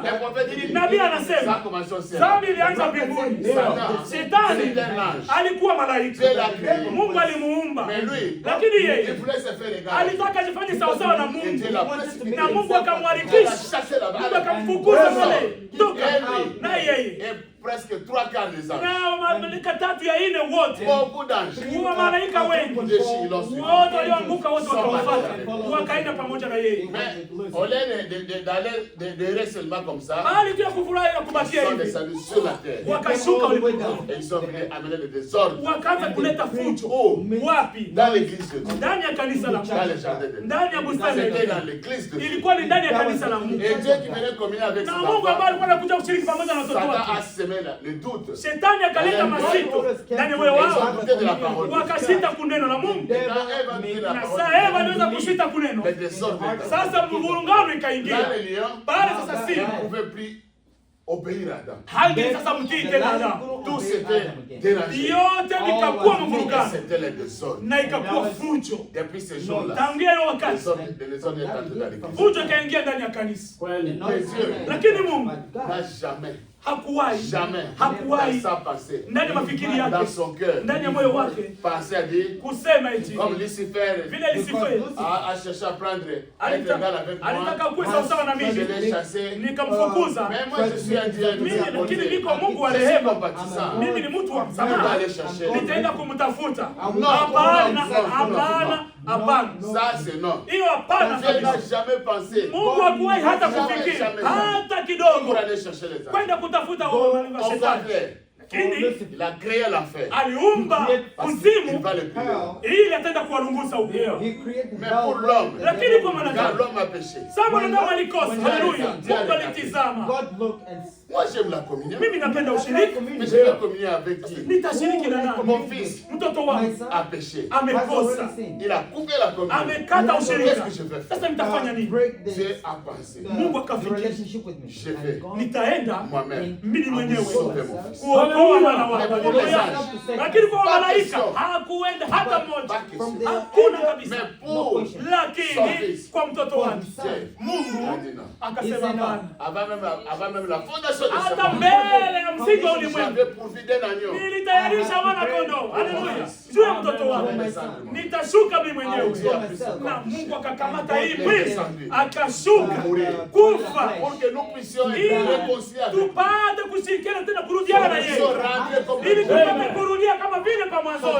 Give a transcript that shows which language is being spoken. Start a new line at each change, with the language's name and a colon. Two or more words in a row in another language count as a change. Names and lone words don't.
Swahili: Nabii anasema dhambi ilianza mbinguni. Shetani alikuwa malaika, Mungu alimuumba, lakini yeye alitaka ajifanye sawa sawa na Mungu, na Mungu akamwarikisha, Mungu akamfukuza pale toka, na yeye
French: presque 3/4 des anges.
Swahili: Na malaika tatu ya ine wote.
French: Beaucoup d'anges.
Swahili: Wa malaika wengi. Wote walioanguka wote wakamfuata. Wakaenda pamoja na yeye.
French: Mais au lieu d'aller seulement comme ça.
Swahili: Bali tu kufurahi na kubakia hivi.
French: Ils sont descendus sur la terre.
Swahili: Wakashuka walipokuwa.
French: Ils sont venus amener le désordre.
Swahili: Wakaanza kuleta fujo. Wapi?
French: Dans l'église de Dieu.
Swahili: Ndani ya kanisa la Mungu.
French: Dans le jardin de Dieu.
Swahili: Ndani ya bustani.
French: C'était dans l'église de Dieu.
Swahili: Ilikuwa ni ndani ya kanisa la Mungu.
French: Et Dieu qui venait communier avec ses enfants.
Swahili: Na Mungu ambaye alikuwa anakuja kushiriki pamoja na watoto wake.
French: Le doute.
Swahili: Shetani akaleta masito ndani moyo wao, wakasita kuneno la Mungu. Na sasa Eva aliweza kusita kuneno. Sasa mvurungano ikaingia. Bali sasa si
French: obéir à Adam.
Swahili: Hangi sasa mtii tena Adam.
French: Tout c'était dérangé.
Swahili: Yote ikakuwa mvurungano.
French: C'était le désordre.
Swahili: Na ikakuwa fujo.
French: Depuis ce jour-là.
Swahili: Tangia hiyo wakati.
French: Désordre est entré dans l'église.
Swahili: Fujo ikaingia ndani ya kanisa.
French: Dieu.
Swahili: Lakini Mungu
French: n'a jamais
Swahili: hakuwahi ndani ya mafikiri yake, ndani ya moyo wake kusema eti vile Lucifer alitaka kuwa sawasawa na mimi, nikamfukuza mimi, lakini niko Mungu wa rehema, mimi ni mtu wa msamaha, nitaenda kumtafuta. Hapana, hapana, hapana, hiyo hapana. Mungu hakuwahi hata kufikiri hata kidogo kwenda kutafuta wa shetani.
French: Il a créé l'enfer.
Swahili: Aliumba kuzimu ili atenda kuwalunguza huko.
French: Mais pour l'homme,
Swahili: lakini kwa mwanadamu,
French: l'homme a péché.
Swahili: Sasa mwanadamu alikosa. Haleluya. Mungu alitizama.
French: Moi j'aime la communion.
Swahili: Mimi napenda ushiriki.
French: Mais je vais communier avec qui?
Swahili: Nitashiriki na nani?
French: Mon fils,
Swahili: mtoto wangu
French: a péché.
Swahili: Amekosa.
French: Il a coupé la communion.
Swahili: Amekata ushirika.
French: Qu'est-ce que je vais faire?
Swahili: Sasa nitafanya nini?
French: Dieu a pensé.
Swahili: Mungu akafikiri.
French: Je vais.
Swahili: Nitaenda
French: moi-même.
Swahili: Mimi mwenyewe. Kuokoa mwana wako. Lakini kwa malaika hakuenda hata mmoja. Hakuna kabisa. Lakini kwa mtoto wangu Mungu akasema hapana.
French: Avant même la fondation de
Swahili: hata mbele ya msingi wa ulimwengu nilitayarisha mwana kondoo. Haleluya. Juu ya mtoto wangu nitashuka mimi mwenyewe. Na Mungu akakamata hii mwili akashuka kufa tupate kushirikiana tena kurudiana na yeye, ili tupate kurudia kama vile kwa mwanzoni.